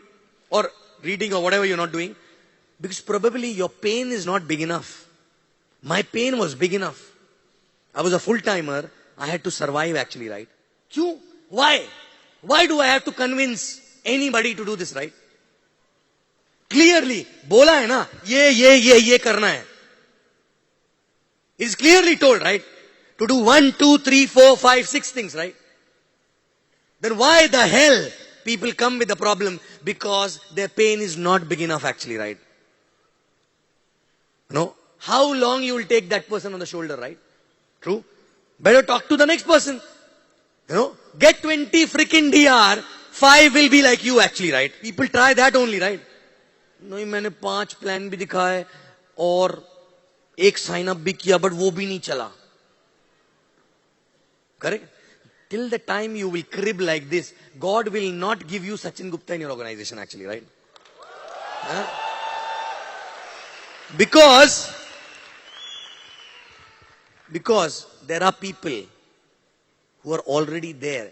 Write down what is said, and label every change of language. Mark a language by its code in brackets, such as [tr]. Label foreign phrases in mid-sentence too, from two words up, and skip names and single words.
[en] Or reading or whatever you're not doing? Because probably your pain is not big enough. My pain was big enough. I was a full-timer. I had to survive actually, right? Kyun? Why? Why do I have to convince anybody to do this, right? [hi] Clearly, bola hai na, ye karna hai. [en] It's clearly told, right? To do 1, 2, 3, 4, 5, 6 things, right? Then why the hell people come with the problem? Because their pain is not big enough actually, right? No? How long you will take that person on the shoulder, right? True? Better talk to the next person. You know? Get 20 freaking DR, 5 will be like you actually, right? People try that only, right? [hi] नहीं मैंने 5 प्लान भी दिखाए और 1 [en] sign up [hi] भी किया बट वो भी नहीं चला. [en] Correct? Till the time you will crib like this, God will not give you Sachin Gupta in your organization actually, right? Huh? Because there are people who are already there.